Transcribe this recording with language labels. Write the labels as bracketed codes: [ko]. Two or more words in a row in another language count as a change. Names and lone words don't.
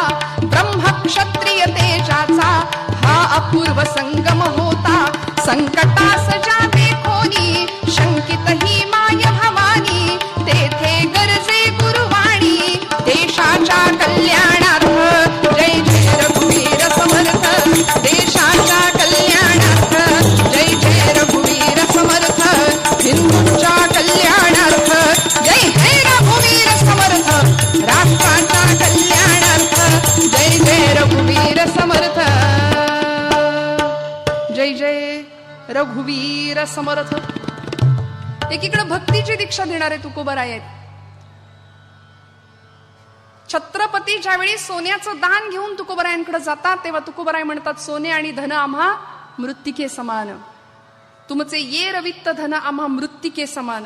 [mr] ब्रह्म क्षत्रिय तेजाचा हा अपूर्व संगम होता. संकटास जाते कोणी शंकित ही माय भवानी, तेथे गरजे गुरुवाणी देशाच्या कल्याणार्थ. जय जय रघुवीर समर्थ, देशाच्या कल्याणार्थ. जय जय रघुवीर समर्थ, हिंदूंच्या कल्याणार्थ. जय जय रघुवीर समर्थ, राष्ट्राच्या कल्याणार्थ. जय जय रघुवीर समर्थ, जय जय रघुवीर समर्थ. एकीकडे भक्तीची दीक्षा देणारे तुकोबराय आहेत. छत्रपती ज्यावेळी सोन्याचं दान घेऊन तुकोबरायांकडे जातात, तेव्हा तुकोबराय म्हणतात, सोने आणि धन आम्हा मृत्तिके समान. तुमचे ये रवित्त धन आम्हा मृत्तिके समान.